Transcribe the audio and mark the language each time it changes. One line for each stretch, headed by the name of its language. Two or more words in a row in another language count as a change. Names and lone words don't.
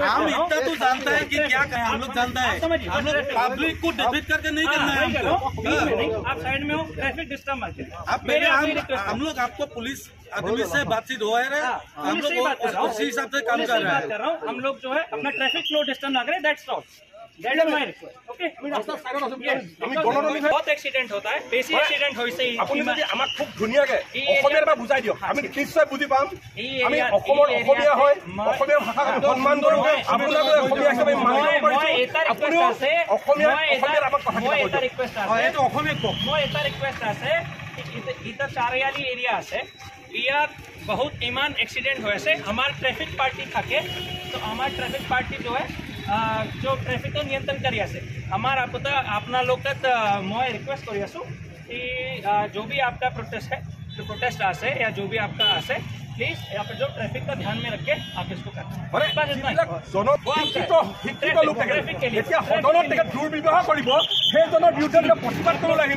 Hindi: हम इतना तो जानता है कि क्या कहें, हम लोग जानता है, हम लोग पब्लिक को डिबेट करके नहीं करना है हमको। आप साइड में हो, ट्रैफिक डिस्टर्ब मत करिए। आप पहले हम लोग आपको पुलिस आदमी से बातचीत हो रहे हैं, हम लोग उसी हिसाब से काम कर रहे हैं। हम लोग जो है अपना ट्रैफिक फ्लो डिस्टर्ब ना करें,
English: that's all. That is my request. Okay?
Hindi: बहुत एक्सीडेंट होता है,
Assamese: বেছি এক্সিডেন্ট হৈছে আপুনি যদি আমাক খুব ধুনীয়াকে অসমীয়াৰ পৰা বুজাই দিয়ক, আমি নিশ্চয় বুজি পাম। আমি অসমৰ অসমীয়া হয়, অসমীয়া ভাষাক আমি সন্মান কৰোঁ, আপোনালোকে অসমীয়া হিচাপে মানি ল'ব পাৰিছো। আপুনিও অসমীয়া আমাক কথা মই এটা ৰিকুৱেষ্ট আছে, এইটো অসমীয়া কওক। মই এটা ৰিকুৱেষ্ট আছে, ইধৰ চাৰিআলি এৰিয়া আছে, ইয়াত বহুত ইমান এক্সিডেন্ট হৈ আছে। আমাৰ ট্ৰেফিক পাৰ্টি থাকে, তো আমাৰ ট্ৰেফিক
Hindi: पार्टी जो है जो ट्रैफिक को नियंत्रण करी आसे हमार अपना लोग मैं रिक्वेस्ट करी आसो कि जो भी आपका प्रोटेस्ट है, जो प्रोटेस्ट आसे या जो भी आपका आसे, प्लीज यहाँ पे जो ट्रैफिक का ध्यान में रख के आप इसको करें। ट्रैफिक के लिए
Assamese: दुर्व्यवहार কৰিব সেইজনৰ বিৰুদ্ধে প্ৰতিবাদ কৰিব লাগিব।